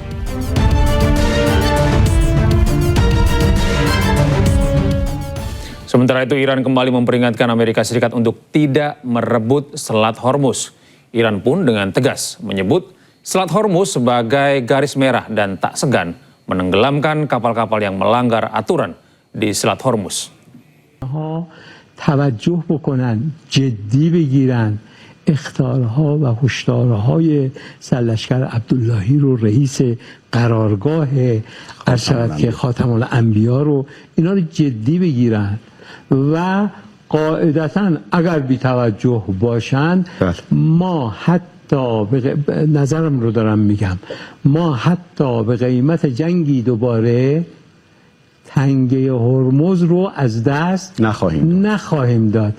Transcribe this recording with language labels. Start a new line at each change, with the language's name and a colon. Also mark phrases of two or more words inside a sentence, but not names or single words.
Indonesian: Sementara itu, Iran kembali memperingatkan Amerika Serikat untuk tidak merebut Selat Hormuz. Iran pun dengan tegas menyebut Selat Hormuz sebagai garis merah dan tak segan menenggelamkan kapal-kapal yang melanggar aturan di Selat Hormuz.
Persian: توجه بکنن جدی بگیرن اخطارها و هشدارهای سرلشکر عبداللهی رو رئیس قرارگاه ارشد که خاتم الانبیا رو اینا رو جدی بگیرن و قاعدتا اگر بی توجه باشن ما حتی نظرم رو دارم میگم ما حتی به قیمت جنگی دوباره تنگه هرمز رو از دست نخواهیم داد.